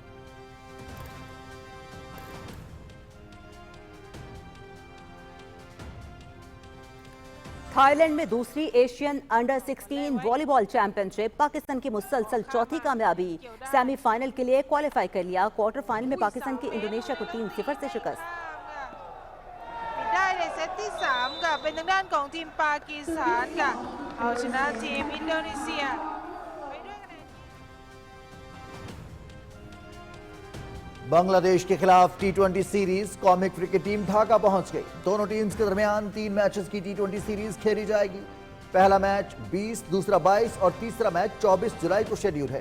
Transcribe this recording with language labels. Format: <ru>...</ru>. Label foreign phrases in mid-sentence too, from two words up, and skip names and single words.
<ur>تھائی لینڈ میں دوسری</ur> <en>Asian under 16 volleyball championship,</en> <ur>پاکستان کی مسلسل چوتھی کامیابی،</ur> <en>semi final</en> <ur>کے لیے کوالیفائی کر لیا۔</ur> <en>quarter final</en> <ur>میں پاکستان کی انڈونیشیا کو 3-0 سے شکست۔</ur> <th>ได้ในเซตที่3ค่ะเป็นทางด้านของทีมปากีสถานค่ะเอาชนะทีมอินโดนีเซียไปด้วยคะแนน</th> <ur>بنگلہ دیش کے خلاف T20 سیریز قومی</ur> <en>cricket team</en> <ur>ڈھاکہ پہنچ گئی۔ دونوں ٹیمز کے درمیان 3 میچز کی T20 سیریز کھیلی جائے گی۔ پہلا میچ 20، دوسرا 22 اور تیسرا میچ 24 جولائی کو شیڈیول ہے۔</ur>